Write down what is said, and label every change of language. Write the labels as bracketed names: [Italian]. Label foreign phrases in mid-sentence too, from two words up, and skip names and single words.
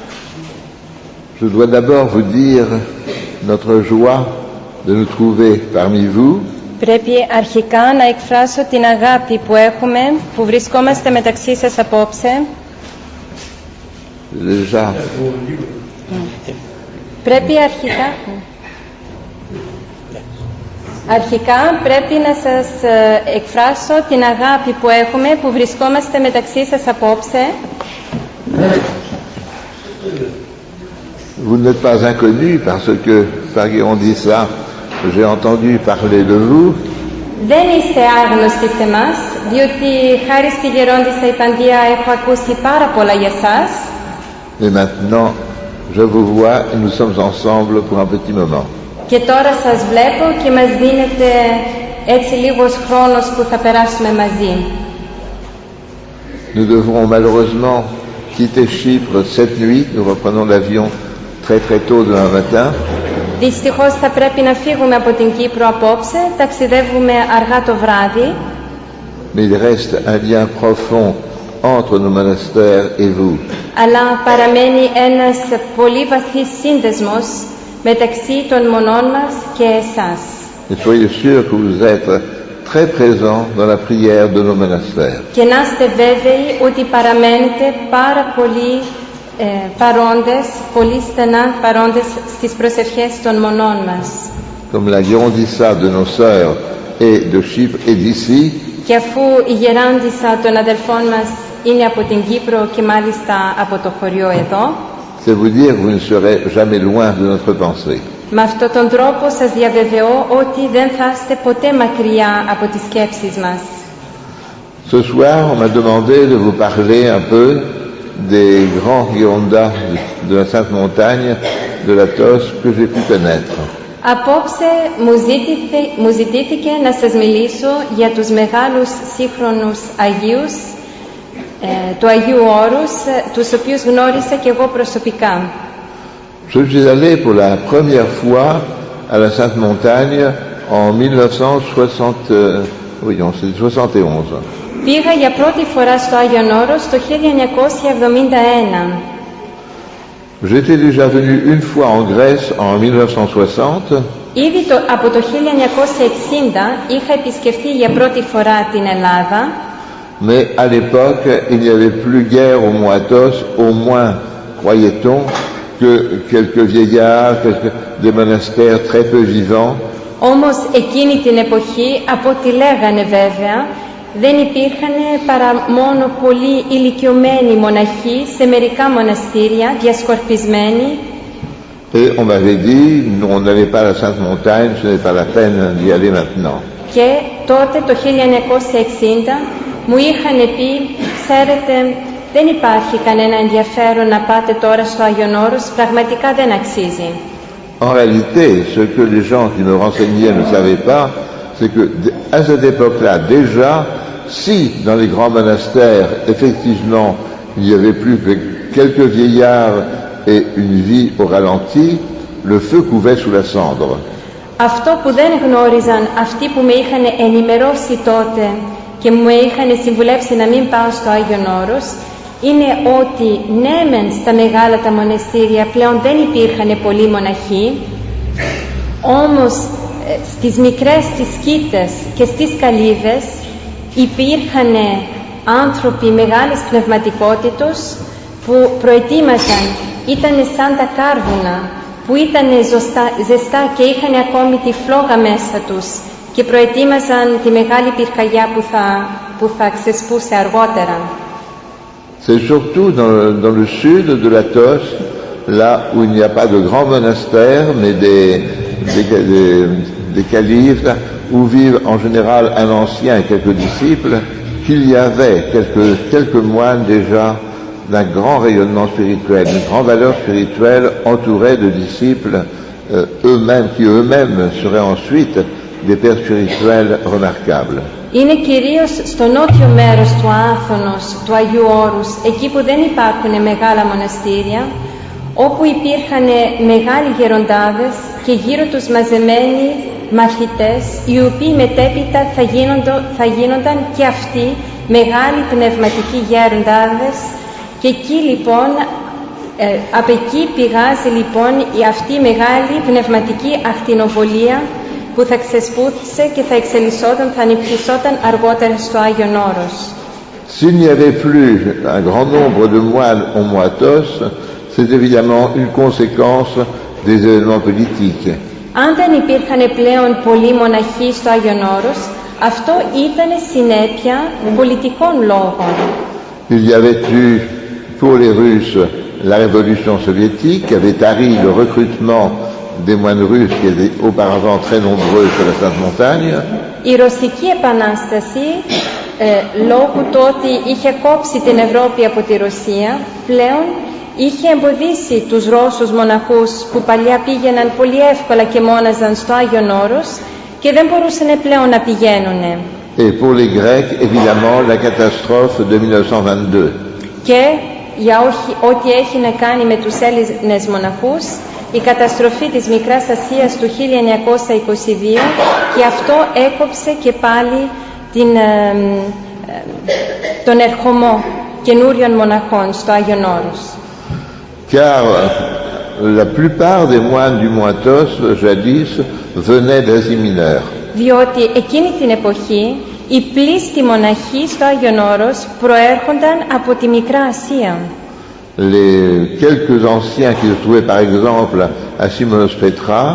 [French] Je dois d'abord vous dire notre joie de nous trouver parmi vous. [Greek] Πρέπει αρχικά να εκφράσω την αγάπη που έχουμε, που βρισκόμαστε μεταξύ σας απόψε. [French] Déjà, [Greek] Πρέπει αρχικά πρέπει να σας εκφράσω την αγάπη που έχουμε, που βρισκόμαστε μεταξύ σας απόψε. [French] vous n'êtes pas inconnus parce que, par on dit ça, j'ai entendu parler de vous. [Greek] Δεν είστε άγνωστοι σε εμάς, διότι χάρη στη γερόντισσα Ιππαντία έχω ακούσει πάρα πολλά για σας. [French] Et maintenant, je vous vois et nous sommes ensemble pour un petit moment. [Greek] Και τώρα σας βλέπω και μας δίνετε έτσι λίγος χρόνος που θα περάσουμε μαζί. [French] Nous devrons malheureusement quitter Chypre cette nuit. Nous reprenons l'avion très très tôt demain matin. [Greek] Δυστυχώς θα πρέπει να φύγουμε από την Κύπρο απόψε, ταξιδεύουμε αργά το βράδυ. [French] Mais il reste un lien profond entre nos monastères et vous. [Greek] Αλλά παραμένει ένας πολύ βαθύς σύνδεσμος μεταξύ των μονών μας και εσάς. [French] Et soyez sûrs que vous êtes très présents dans la prière de nos monastères. [Greek] Και να είστε βέβαιοι ότι παραμένετε πάρα πολύ παρόντες, πολύ στενά παρόντες στις προσευχές των μονών μας. [French] Comme la Girondissa de nos sœurs et de Chypre et d'ici, [Greek] Και αφού η γεράντισσα των αδελφών μας είναι από την Κύπρο και μάλιστα από το χωριό εδώ, [French] c'est vous dire que vous ne serez jamais loin de notre pensée. [Greek] με αυτόν τον τρόπο σας διαβεβαιώ ότι δεν θα είστε ποτέ μακριά από τις σκέψεις μας. [French] Ce soir, on m'a demandé de vous parler un peu des grands Girondas de la Sainte Montagne de la Tos que j'ai pu connaître. [Greek] Απόψε μου ζητήθηκε να σας μιλήσω για τους μεγάλους σύγχρονους Αγίους του Αγίου Όρους, τους οποίους γνώρισα και εγώ προσωπικά. [French] Je suis allé pour la première fois à la Sainte Montagne en 1971. [Greek] Πήγα για πρώτη φορά στο Άγιον Όρος το 1971. [French] J'étais déjà venu une fois en Grèce en 1960. [Greek] Ήδη από το 1960 είχα επισκεφτεί για πρώτη φορά την Ελλάδα. [French] Mais à l'époque, il n'y avait plus guère au Mont Athos, au moins, croyait-on, que quelques vieillards, des monastères très peu vivants. [Greek] Όμως εκείνη την εποχή, από ό,τι λέγανε βέβαια, δεν υπήρχαν παρά μόνο πολύ ηλικιωμένοι μοναχοί σε μερικά μοναστήρια, διασκορπισμένοι. [French] Et on m'avait dit, on n'allait pas à la Sainte Montagne, ce n'est pas la peine d'y aller maintenant. [Greek] Και τότε το 1960 μου είχαν πει, ξέρετε, δεν υπάρχει κανένα ενδιαφέρον να πάτε τώρα στο Άγιον Όρος, πραγματικά δεν αξίζει. [French] En réalité, ce que les gens qui me renseignaient ne savaient pas, c'est que à cette époque-là, déjà, si dans les grands monastères, effectivement, il n'y avait plus que quelques vieillards et une vie au ralenti, le feu couvait sous la cendre. [Greek] Αυτό που δεν γνώριζαν αυτοί που με είχαν ενημερώσει τότε και μου είχαν συμβουλεύσει να μην πάω στο Άγιον Όρος, είναι ότι ναι μεν στα μεγάλα τα μοναστήρια πλέον δεν υπήρχαν πολλοί μοναχοί, όμως στις μικρές τις σκήτες και στις καλύβες υπήρχαν άνθρωποι μεγάλης πνευματικότητος που προετοίμαζαν, ήταν σαν τα κάρβουνα που ήταν ζεστά και είχαν ακόμη τη φλόγα μέσα τους και προετοίμαζαν τη μεγάλη πυρκαγιά που θα ξεσπούσε αργότερα. [French] C'est surtout dans le sud de la Tos, là où il n'y a pas de grands monastères, mais des calives, où vivent en général un ancien et quelques disciples, qu'il y avait quelques moines déjà d'un grand rayonnement spirituel, d'une grande valeur spirituelle, entourés de disciples eux-mêmes, qui eux-mêmes seraient ensuite des pères spirituels remarquables. [Greek] Είναι κυρίως στο νότιο μέρος του Άθωνος, του Αγίου Όρους, εκεί που δεν υπάρχουν μεγάλα μοναστήρια, όπου υπήρχαν μεγάλοι γεροντάδες και γύρω τους μαζεμένοι μαθητές, οι οποίοι μετέπειτα θα γίνονταν και αυτοί μεγάλοι πνευματικοί γεροντάδες, και εκεί λοιπόν Από εκεί πηγάζει λοιπόν αυτή η μεγάλη πνευματική ακτινοβολία που θα ξεσπούθησε και θα εξελισσόταν, θα ανυψισόταν αργότερα στο Άγιον Όρος. [French] S'il n'y avait plus un grand nombre de moines au Moatos, c'est évidemment une conséquence des événements politiques. [Greek] Αν δεν υπήρχαν πλέον πολλοί μοναχοί στο Άγιον Όρος, αυτό ήταν συνέπεια πολιτικών λόγων. [French] Il y avait eu pour les Russes la révolution soviétique qui avait tari le recrutement des moines russes qui étaient auparavant très nombreux sur la Sainte Montagne. [Greek] Η Ρωσική Επανάσταση, λόγω του ότι είχε κόψει την Ευρώπη από τη Ρωσία, πλέον είχε εμποδίσει τους Ρώσους μοναχούς που παλιά πήγαιναν πολύ εύκολα και μόναζαν στο Άγιον Όρος και δεν μπορούσαν πλέον να πηγαίνουν. [French] Et pour les Grecs, évidemment, la catastrophe de 1922. [Greek] Και για ό,τι έχει να κάνει με τους Έλληνες μοναχούς, η καταστροφή της Μικράς Ασίας του 1922, και αυτό έκοψε και πάλι τον ερχομό καινούριων μοναχών στο Άγιον Όρος. [French] Car la plupart des moines du Moatos, jadis, venaient d'Asie mineure. [Greek] Διότι εκείνη την εποχή οι πλήστοι μοναχοί στο Άγιον Όρος προέρχονταν από τη Μικρά Ασία. [French] Les quelques anciens qui se trouvaient par exemple à Simonos Petra,